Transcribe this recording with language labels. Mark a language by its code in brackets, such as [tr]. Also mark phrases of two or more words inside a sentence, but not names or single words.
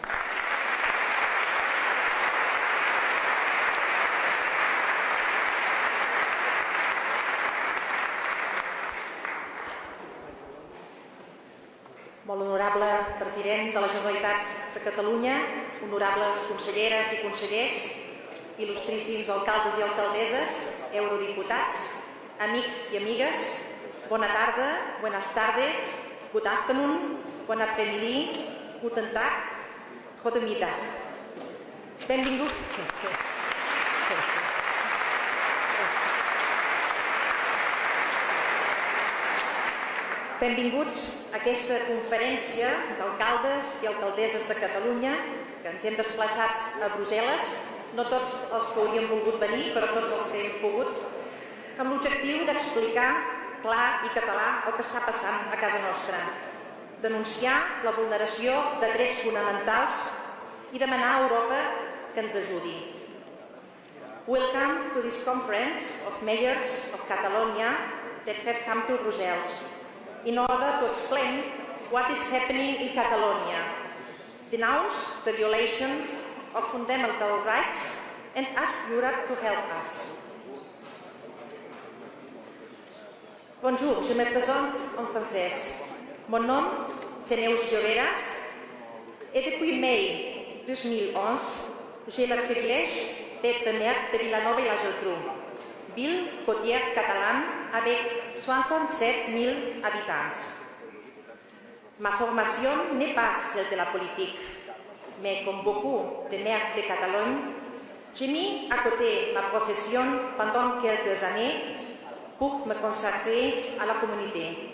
[ca] Molt honorable president de la Generalitat de Catalunya, honorables conselleres i consellers, il·lustríssims alcaldes i alcaldesses, eurodiputats, amics i amigues, bona tarda, [es] buenas tardes, [en] good afternoon, [fr] bon après-midi, [de] guten Tag, guten Mittag. [ca] Benvinguts a aquesta conferència d'alcaldes i alcaldesses de Catalunya, que ens hem desplaçat a Brussel·les, no tots els que haurien volgut venir, però tots els que hem pogut, amb l'objectiu d'explicar clar i català el que està passant a casa nostra, denunciar la vulneració de drets fonamentals i demanar a Europa que ens ajudi. [en] Welcome to this conference of mayors of Catalonia that have come to Brussels in order to explain what is happening in Catalonia, denounce the violation of fundamental rights and ask Europe to help us. [fr] Bonjour, je me présente en français. Mon nom, c'est Neus Lloberas et depuis mai 2011, j'ai le privilège d'être maire de Vilanova i la Geltrú, ville côtière catalane avec 67 000 habitants. Ma formation n'est pas celle de la politique, mais comme beaucoup de maires de Catalogne, j'ai mis à côté ma profession pendant quelques années pour me consacrer à la communauté.